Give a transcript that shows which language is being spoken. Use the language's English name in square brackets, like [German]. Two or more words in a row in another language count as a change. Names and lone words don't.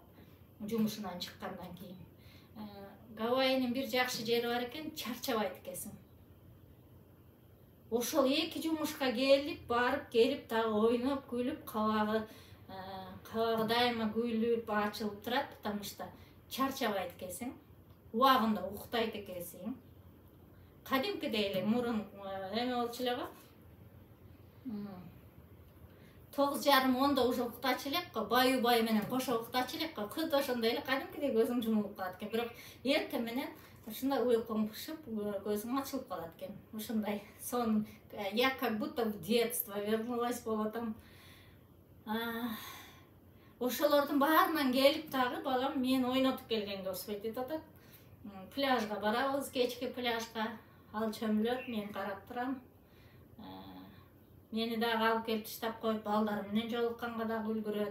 [Kyrgyz] Жумушунан чыккандан кийин. Гавайинин бир жакшы жери бар экен, чарчабайт экенсиң. Ошол 2 жумушка барып келип дагы ойноп, күлүп, кабагы дайыма гүйлүп, ачылып турат, [Russian] потому что [Kyrgyz] чарчабайт экенсиң. Убагында уктайт экенсиң. Кадимкидей эле мурун эме болчу эле го. 9:30-10 уже уктачу элек го, баю менен кошо уктачу элек го. Кыз ошондой эле кадимкидей көзүң жумулуп калат экен. Бирок эртең менен ушундай уйкуң пышып, көзүң ачылып калат экен. Ушундай сон, [Russian] я как будто в детство вернулась болотом. [Kyrgyz] Ошолордун баарынан келип дагы балам мен ойнотуп келгенге окшойт деп атат. Пляжга барабыз, кечки пляжга. Ал чөмүлөт, мен карап турам. Мени дагы алып келип таштап коюп, балдар менен жолукканга дагы үлгүрөт.